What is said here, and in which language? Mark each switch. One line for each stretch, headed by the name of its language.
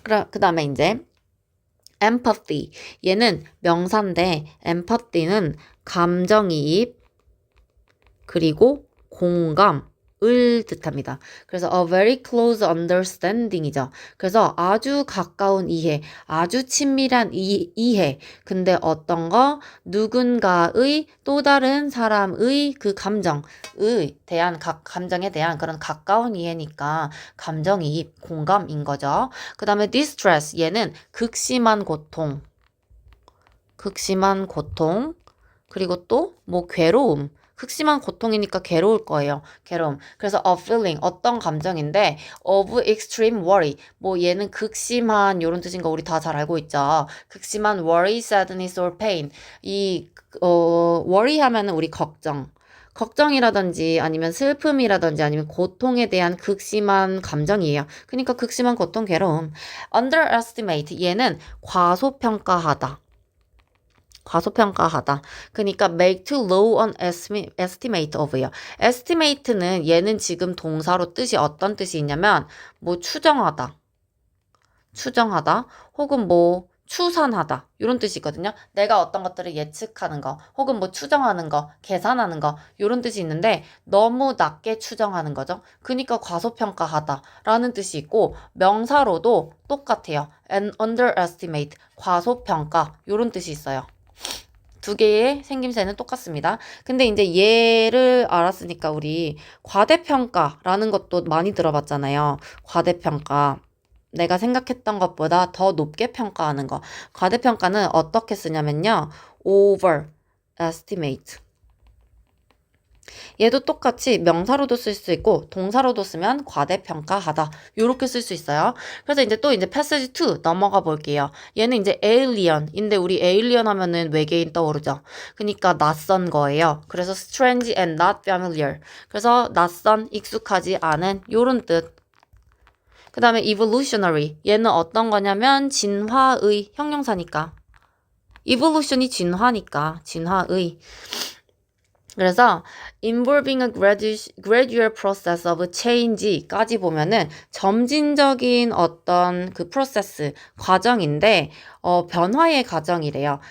Korean: 그 다음에 이제 empathy. 얘는 명사인데 empathy는 감정이입 그리고 공감을 뜻합니다. 그래서
English: a very close understanding이죠.
Korean: 그래서 아주 가까운 이해, 아주 친밀한 이해. 근데 어떤 거 누군가의 또 다른 사람의 그 감정의 대한 감정에 대한 그런 가까운 이해니까 감정이입, 공감인 거죠. 그 다음에 distress. 얘는 극심한 고통. 극심한 고통. 그리고 또 뭐 괴로움. 극심한 고통이니까 괴로울 거예요. 괴로움. 그래서
English: a feeling
Korean: 어떤 감정인데
English: of extreme worry.
Korean: 뭐 얘는 극심한 이런 뜻인 거 우리 다 잘 알고 있죠. 극심한
English: worry, sadness or pain.
Korean: 이 worry 하면은 우리 걱정이라든지 아니면 슬픔이라든지 아니면 고통에 대한 극심한 감정이에요. 그러니까 극심한 고통, 괴로움. underestimate. 얘는 과소평가하다. 과소평가하다. 그러니까
English: make too low an estimate of요.
Korean: estimate는 얘는 지금 동사로 뜻이 어떤 뜻이 있냐면 뭐 추정하다. 혹은 뭐 추산하다. 이런 뜻이 있거든요. 내가 어떤 것들을 예측하는 거 혹은 뭐 추정하는 거, 계산하는 거 이런 뜻이 있는데 너무 낮게 추정하는 거죠. 그러니까 과소평가하다 라는 뜻이 있고 명사로도 똑같아요. underestimate, 과소평가 이런 뜻이 있어요. 두 개의 생김새는 똑같습니다. 근데 이제 얘를 알았으니까 우리 과대평가라는 것도 많이 들어봤잖아요. 과대평가. 내가 생각했던 것보다 더 높게 평가하는 거. 과대평가는 어떻게 쓰냐면요.
English: overestimate.
Korean: 얘도 똑같이 명사로도 쓸 수 있고 동사로도 쓰면 과대평가하다. 요렇게 쓸 수 있어요. 그래서 이제 또 passage 2 넘어가 볼게요. 얘는 이제 alien인데 우리 alien 하면은 외계인 떠오르죠. 그러니까 낯선 거예요. 그래서
English: strange and not familiar.
Korean: 그래서 낯선, 익숙하지 않은 요런 뜻. 그 다음에 evolutionary. 얘는 어떤 거냐면 진화의 형용사니까. evolution이 진화니까 진화의. 그래서
English: involving a gradual process of change
Korean: 까지 보면은 점진적인 어떤 그 프로세스 과정인데 변화의 과정이래요.